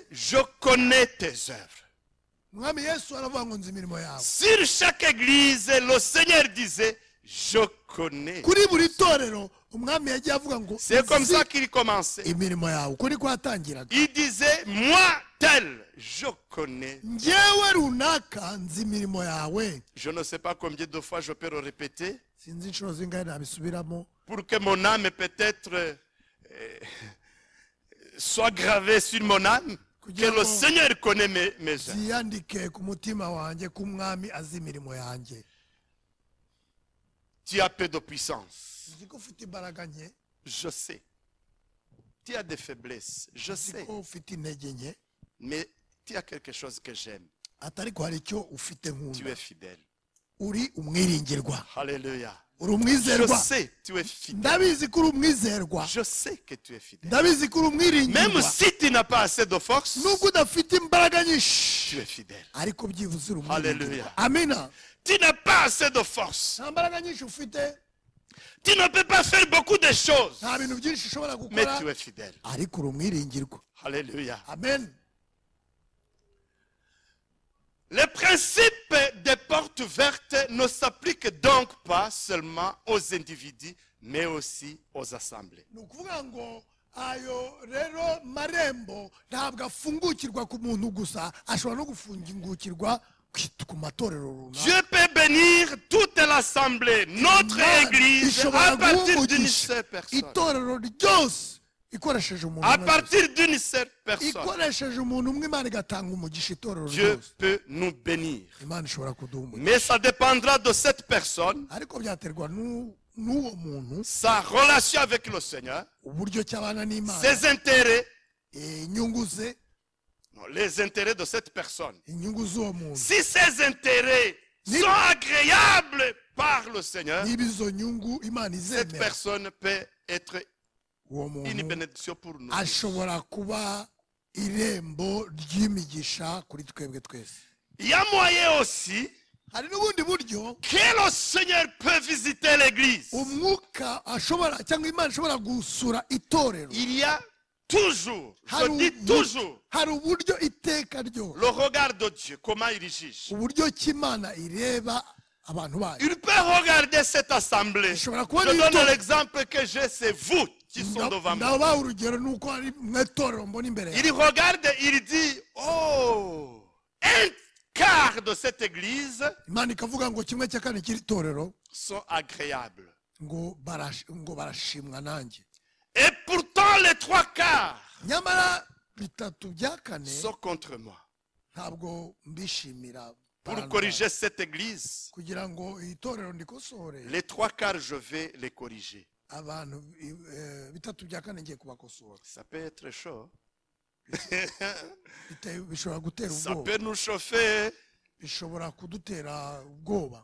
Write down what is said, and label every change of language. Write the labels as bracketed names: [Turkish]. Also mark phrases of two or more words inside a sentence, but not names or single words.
[French] Je connais tes œuvres. [Kinyarwanda] umwami yesu aravuga ngo nzi imirimo yawe [French] Sur chaque église, le Seigneur disait, je connais. [Kinyarwanda] kuri buri torero umwami yagiye avuga ngo [French] C'est comme [Kinyarwanda] nzi [French] ça qu'il commençait. [Kinyarwanda] imirimo yawe uko niko yatangiraga [French] Il disait, moi tel, je connais. [Kinyarwanda] njyewe runaka nzi imirimo yawe [French] Je ne sais pas combien de fois je peux le répéter [Kinyarwanda] sinzi inshuro zingahe nabisubiramo [French] pour que mon âme peut-être soit gravée sur mon âme. Que le Seigneur connaît mes œuvres. [Kinyarwanda] ziyandike ku mutima wanjye ko umwami azi imirimo yanjye [French] Tu as peu de puissance. [Kinyarwanda] nzi ko ufite imbaraga nke [French] Je sais. Tu as des faiblesses. Je [Kinyarwanda] nzi [French] sais. [Kinyarwanda] ko ufite intege nke [French] Mais tu as quelque chose que j'aime. [Kinyarwanda] atari ko hari icyo ufite [French] Tu [Kinyarwanda] nkunda [French] es fidèle. [Kinyarwanda] uri umwiringirwa [French] Alléluia. [Kinyarwanda] uri [French] Je [Kinyarwanda] umwizerwa [French] sais, tu es fidèle. [Kinyarwanda] ndabizi ko uri umwizerwa [French] Je sais que tu es fidèle. [Kinyarwanda] ndabizi ko uri [French] Même [Kinyarwanda] umwiringirwa [French] si tu n'as pas assez de force, [Kinyarwanda] nubwo udafite imbaraga [French] tu [Kinyarwanda] nyinshi [French] es fidèle. [Kinyarwanda] ariko byibuze uri [French] Hallelujah. [Kinyarwanda] umwiringirwa amina [French] Tu n'as pas assez de force. [Kinyarwanda] nta mbaraga nyinshi ufite [French] Tu ne peux pas faire beaucoup de choses. [Kinyarwanda] nta bintu byinshi ushobora [French] Mais [Kinyarwanda] gukora [French] tu es fidèle. [Kinyarwanda] ariko uri umwiringirwa [French] Alléluia. [Kinyarwanda] amen [French] Le principe des portes vertes ne s'applique donc pas seulement aux individus, mais aussi aux assemblées. [Kinyarwanda] ni ukuvuga ngo ayo rero marembo ntabwo afungukirwa ku muntu gusa ashobora no gufungukirwa ku matorero runaka [French] Dieu peut bénir toute l'assemblée, notre [Kinyarwanda] Imana [French] église, [Kinyarwanda] ishobora [French] à partir d'une [Kinyarwanda] guhumugisha [French] seule personne. [Kinyarwanda] itorero ryose ikoresheje umuntu [French] À [Kinyarwanda] umwe [French] partir d'une seule [Kinyarwanda] gusa. [French] personne, [Kinyarwanda] ikoresheje umuntu umwe imana igatanga umugisha itorero [French] Dieu [Kinyarwanda] ryose [French] peut nous bénir. [Kinyarwanda] imana ishobora kuduha umugisha [French] Mais ça dépendra de cette personne, [Kinyarwanda] ariko byaterwa n'uwo muntu [French] sa relation avec le Seigneur, [Kinyarwanda] uburyo cyabana n'imana [French] ses intérêts, [Kinyarwanda] inyungu ze [French] non, les intérêts de cette personne. [Kinyarwanda] inyungu z'uwo muntu [French] Si ces intérêts sont agréables par le Seigneur, [Kinyarwanda] niba izo nyungu imana [French] cette [Kinyarwanda] izemera [French] personne peut être [Kinyarwanda] uwo [French] une [Kinyarwanda] muntu [French] bénédiction pour nous. [Kinyarwanda] ashobora kuba irembo ry'imigisha kuri twebwe twese [French] Il y a moyen aussi [Kinyarwanda] hari n'ubundi buryo [French] que le Seigneur peut visiter l'église. [Kinyarwanda] umwuka ashobora cyangwa imana ishobora gusura itorero [French] Il y a toujours, je dis toujours, [Kinyarwanda] hari uburyo iteka ryose [French] le regard de Dieu, comment il juge. [Kinyarwanda] uburyo ki Imana ireba abantu bayo [French] Il peut regarder cette assemblée. Je [Kinyarwanda] ishobora kubona [French] donne l'exemple que j'ai, c'est vous qui sont devant moi. [Kinyarwanda] ndabaha urugero nuko ari mu itorero mbona imbere [French] Il regarde, il dit, oh, un quart de cette église [Kinyarwanda] Imana ikavuga ngo kimwe cya kane cy'iri torero [French] sont agréables. [Kinyarwanda] ngo barashimwa nanjye [French] Et pourtant, les trois quarts [Kinyarwanda] nyamara bitatu bya kane [French] sont contre moi. [Kinyarwanda] ntabwo mbishimira [French] Pour corriger cette église, [Kinyarwanda] kugira ngo iri torero ndikosore [French] les trois quarts, je vais les corriger. [Kinyarwanda] abantu bitatu bya kane ngiye kubakosora [French] Ça peut être chaud. [Kinyarwanda] bishobora gutera [French] Ça [Kinyarwanda] ubwoba [French] peut nous chauffer. [Kinyarwanda] bishobora kudutera ubwoba